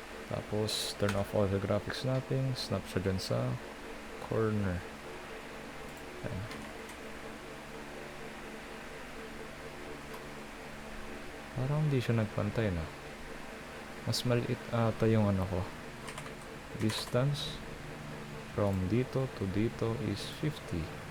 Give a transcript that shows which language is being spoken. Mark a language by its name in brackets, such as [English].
[English] Tapos turn off all the graphic snapping. [Filipino] Snap siya dyan sa corner. Yan. Parang hindi siya nagpantay na. Mas maliit ata yung ano ko. [English] Distance from dito to dito is 50.